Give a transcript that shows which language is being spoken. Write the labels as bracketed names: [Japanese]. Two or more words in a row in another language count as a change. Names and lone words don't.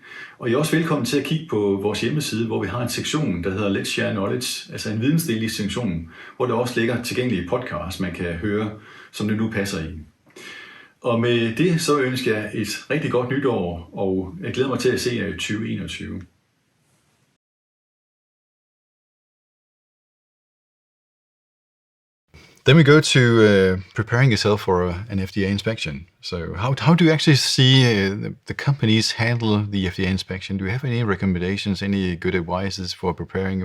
[Danish] Og I er også velkommen til at kigge på vores hjemmeside, hvor vi har en sektion, der hedder Let's Share Knowledge, altså en vidensdeling sektion, hvor der også ligger tilgængelige podcasts, man kan høre, som det nu passer i. Og med det så ønsker jeg et rigtig godt nytår, og jeg glæder mig til at se jer i 2021. [English] Then we go to preparing yourself for an FDA inspection. So how do you actually see the companies handle the FDA inspection? Do you have any recommendations, any good advices for preparing?